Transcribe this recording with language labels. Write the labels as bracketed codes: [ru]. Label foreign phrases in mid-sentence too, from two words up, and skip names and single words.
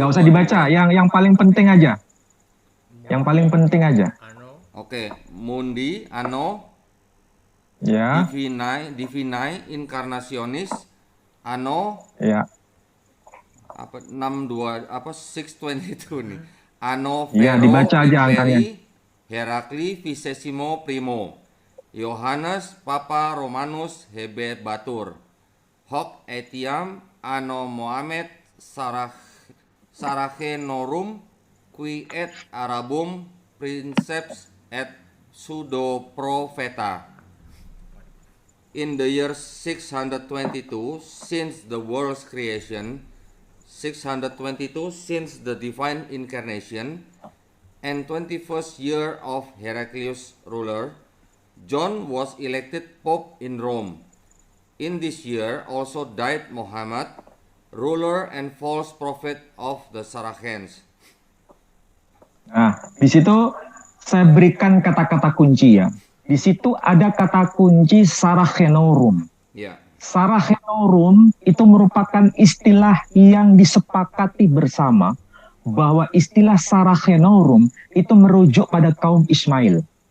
[id] Nggak usah dibaca, yang paling penting aja. Yang paling penting aja. Oke, [la] Mundi, Anno, [id] Ya, [la] Divinae, Incarnationis, Anno, [id] ya, apa 62 apa 622 nih. Anno ya, [la] Vero [id] dibaca aja angkanya. [la] Imperi Herakli Vicesimo Primo. Yohanes Papa Romanus Hebebatur. Hoc etiam anno Mohamed Saracenorum qui et Arabum princeps et pseudo propheta. [en] In the year 622 since the world's creation, 622 since the divine incarnation, and 21st year of Heraclius ruler, John was elected Pope in Rome. In this year also died Muhammad, ruler and false prophet of the Saracens. [id] Nah, di situ saya berikan kata-kata kunci ya. Di situ ada kata kunci Saracenorum. Ya. Saracenorum itu merupakan istilah yang disepakati bersama bahwa istilah Saracenorum itu merujuk pada kaum Ismail.